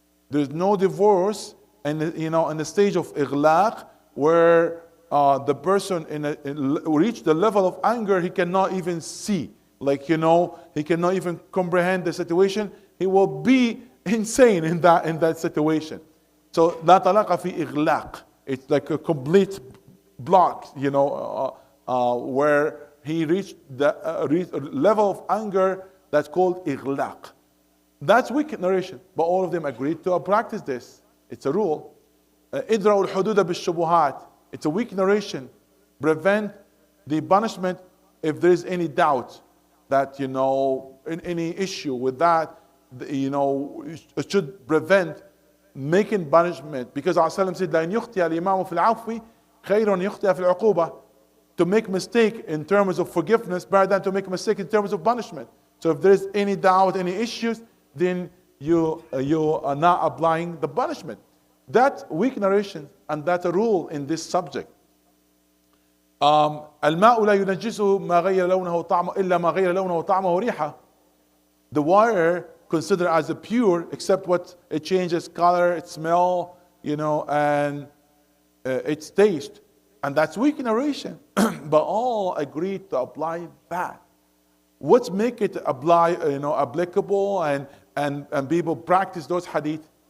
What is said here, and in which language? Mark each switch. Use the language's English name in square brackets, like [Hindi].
[English] There's no divorce in the stage of إغلاق, where the person reach the level of anger he cannot even see. Like, he cannot even comprehend the situation. He will be insane in that situation. [Arabic] So, لا طلاق في إغلاق. [English] It's like a complete block, where he reached the level of anger that's called إغلاق. That's weak narration, but all of them agreed to practice this. It's a rule. [Arabic] إدرأوا الحدود بالشبهات. [English] It's a weak narration. Prevent the punishment if there is any doubt that, in any issue with that, it should prevent making punishment. Because Rasulullah said, [Arabic] لَأَنْ يُخْتِيَ الْإِمَامُ فِي الْعَفْوِ خَيْرٌ يُخْتِيَ فِي الْعُقُوبَةِ. [English] To make mistake in terms of forgiveness better than to make a mistake in terms of punishment. So if there is any doubt, any issues, then you are not applying the punishment. That's weak narration, and that's a rule in this subject. [Arabic] الماء لا ينجسه ما غير لونه وطعمه إلا ما غير لونه وطعمه وريحه. [English] The water considered as a pure, except what it changes color, its smell, and its taste. And that's weak narration. But all agreed to apply that. What's make it applicable and people practice those hadith?